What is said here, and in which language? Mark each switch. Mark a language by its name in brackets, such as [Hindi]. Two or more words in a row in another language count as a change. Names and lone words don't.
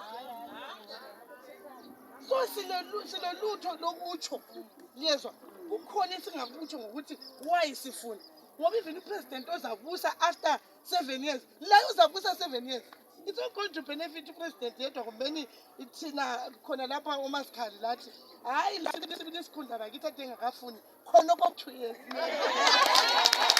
[North Ndebele] so silolutho lokutsho liyezwa kukhona isingakutsho ngokuthi why sifuna ngoba even upresident ozabusa [English] after 7 years [North Ndebele] la uzabusa [English] 7 years it's not going to benefit [North Ndebele] upresident yedwa kumbeni ithina khona lapha uMasikhali lathi hayi la sikhundla bakithi adengakafuni khona ko 2 years